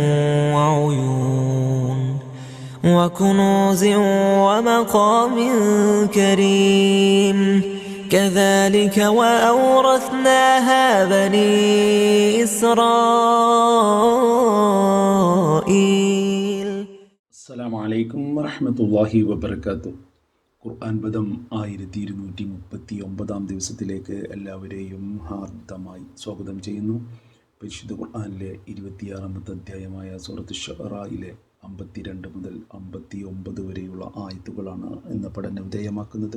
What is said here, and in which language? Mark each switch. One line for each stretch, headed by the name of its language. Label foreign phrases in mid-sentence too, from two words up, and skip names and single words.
Arabic: وعيون وكنوز ومقام كريم كذلك وأورثناها بني إسرائيل. السلام عليكم ورحمة الله وبركاته.
Malayalam: ഖുർആൻ പദം 1239 ദിവസത്തിലേക്ക് എല്ലാവരെയും ഹാർദമായി സ്വാഗതം ചെയ്യുന്നു. പരിശുദ്ധ ഖുർആനിലെ 26-ാമത്തെ അധ്യായമായ സൂറത്ത് ശുഅറായിലെ 52 മുതൽ 59 വരെയുള്ള ആയത്തുകളാണ് ഇന്ന് പഠന വിധേയമാക്കുന്നത്.